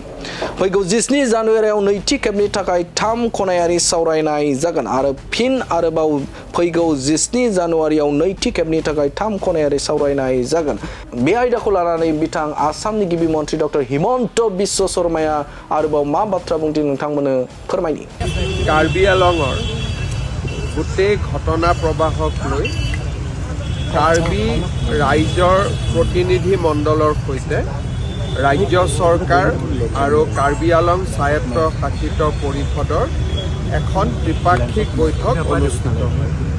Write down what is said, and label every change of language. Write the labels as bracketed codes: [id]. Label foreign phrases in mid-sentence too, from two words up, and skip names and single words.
[brx] फैगौ 17 जानुवारियाव नैथि खेबनि थाखाय 3 खनायारि सावरायनाय जागोन आरो फिन आरोबाव फैगौ 17 जानुवारियाव नैथि खेबनि थाखाय 3 खनायारि सावरायनाय जागोन। बे आयदाखौ लानानै बिथां आसामनि गिबि मन्त्रि डक्टर हिमन्त बिश्व शर्माया आरोबाव मा बाथ्रा बुंदों नोंथांमोननो फोरमायनि। [as] कार्बि आंलंৰ গোটেই ঘটনা প্ৰবাহক লৈ कार्बि ৰাইজৰ প্ৰতিনিধি মণ্ডলৰ সৈতে ৰাজ্য চৰকাৰ আৰু কাৰ্বি আংলং স্বায়ত্ত শাসিত পৰিষদৰ এখন ত্ৰিপাক্ষিক বৈঠক অনুষ্ঠিত হয়।